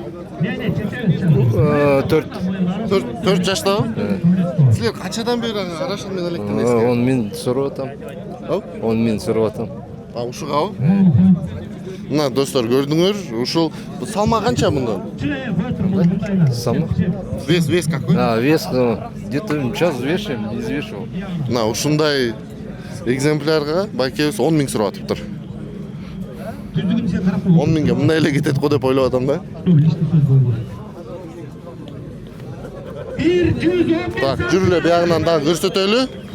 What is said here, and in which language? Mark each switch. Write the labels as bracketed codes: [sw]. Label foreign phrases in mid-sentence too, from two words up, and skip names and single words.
[ky] 4 жаштабы? Силер канчадан бери Арашан менен электенесиз? 10 миң сурап атам. 10 миң сурап атам. Ушугабы? Мына достор, көрдүңөр, ушул салма канча мындан? Салмак? [ru] Вес какой? Вес, где-то час вешаем, не взвешивал. [ky] Мына ушундай экземплярга байкебиз 10 миң сурап атыптыр. 10 миңге мындай эле кетет го деп ойлоп атам да. Так, жүрүлө биягынан дагы көрсөтөлү.